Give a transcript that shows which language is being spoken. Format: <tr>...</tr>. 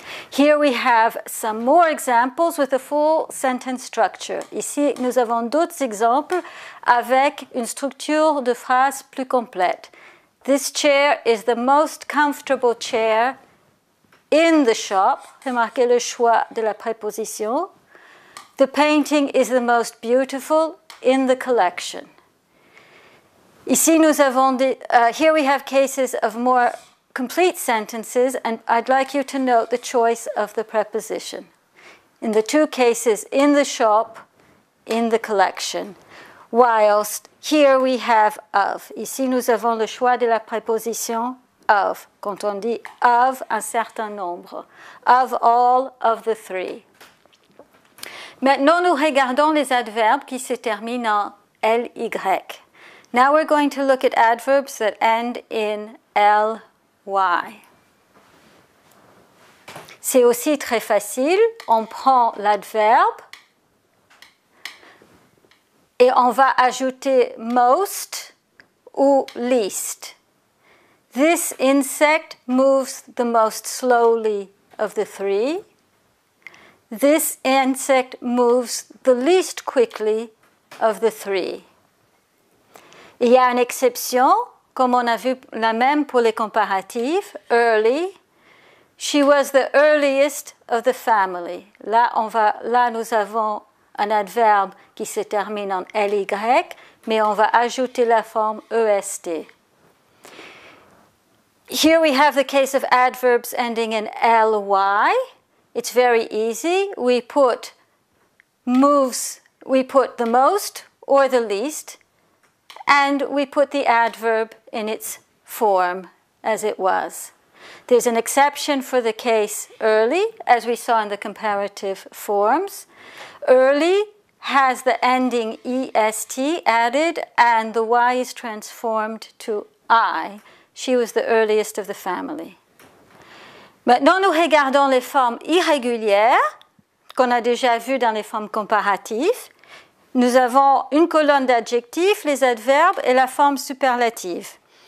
<en>Here we have some more examples with a full sentence structure.</en> <fr>Ici, nous avons d'autres exemples avec une structure de phrase plus complète.</fr> <en>This chair is the most comfortable chair in the shop.</en> <fr>Remarquez le choix de la préposition.</fr> <en>The painting is the most beautiful in the collection.</en> <fr>Ici, nous avons</fr> <en>here we have cases of more complete sentences, and I'd like you to note the choice of the preposition. In the two cases, in the shop, in the collection, whilst here we have of.</en> <fr>Ici, nous avons le choix de la préposition of, quand on dit of un certain nombre, of all of the 3. Maintenant, nous regardons les adverbes qui se terminent en ly.</fr> <en>Now we're going to look at adverbs that end in ly.</en> <fr>C'est aussi très facile. On prend l'adverbe et on va ajouter most ou least.</fr> <en>This insect moves the most slowly of the three. This insect moves the least quickly of the three.</en> <fr>Il y a une exception, comme on a vu la même pour les comparatifs, early.</fr> <en>She was the earliest of the family.</en> <fr>Là, nous avons un adverbe qui se termine en ly, mais on va ajouter la forme est.</fr> <en>Here we have the case of adverbs ending in ly. It's very easy. We put the most or the least, and we put the adverb in its form as it was. There's an exception for the case early, as we saw in the comparative forms. Early has the ending est added, and the y is transformed to I. She was the earliest of the family.</en> <fr>Maintenant, nous regardons les formes irrégulières qu'on a déjà vues dans les formes comparatives. Nous avons une colonne d'adjectifs, les adverbes et la forme superlative.</fr>